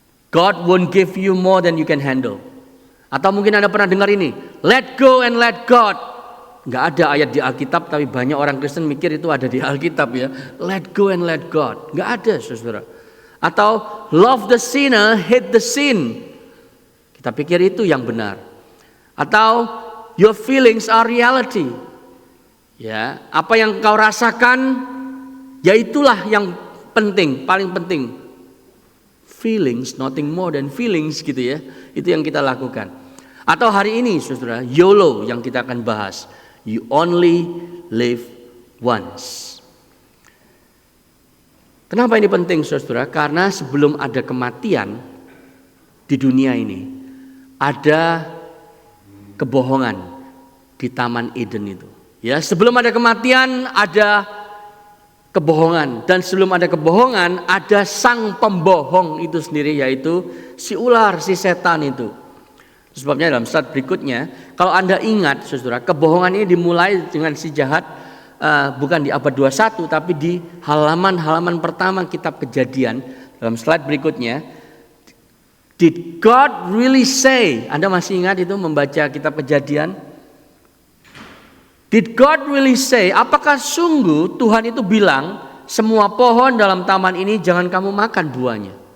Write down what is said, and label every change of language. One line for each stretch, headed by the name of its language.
English: God won't give you more than you can handle.
Indonesian: Atau mungkin Anda pernah dengar ini,
English: let go and let God.
Indonesian: Nggak ada ayat di Alkitab, tapi banyak orang Kristen mikir itu ada di Alkitab ya.
English: Let go and let God.
Indonesian: Nggak ada, saudara. Atau
English: love the sinner, hate the sin.
Indonesian: Kita pikir itu yang benar. Atau
English: your feelings are reality.
Indonesian: Ya, apa yang kau rasakan, ya itulah yang penting, paling penting.
English: Feelings, nothing more than feelings
Indonesian: gitu ya. Itu yang kita lakukan. Atau hari ini, saudara, YOLO yang kita akan bahas.
English: You only live once.
Indonesian: Kenapa ini penting, saudara? Karena sebelum ada kematian di dunia ini, ada kebohongan di Taman Eden itu. Ya, sebelum ada kematian ada kebohongan. Dan sebelum ada kebohongan, ada sang pembohong itu sendiri, yaitu si ular, si setan itu. Sebabnya dalam slide berikutnya, kalau Anda ingat saudara, kebohongan ini dimulai dengan si jahat bukan di abad 21, tapi di halaman pertama kitab Kejadian. Dalam slide berikutnya,
English: did God really say?
Indonesian: Anda masih ingat itu membaca kitab Kejadian?
English: Did God really say?
Indonesian: Apakah sungguh Tuhan itu bilang semua pohon dalam taman ini jangan kamu makan buahnya?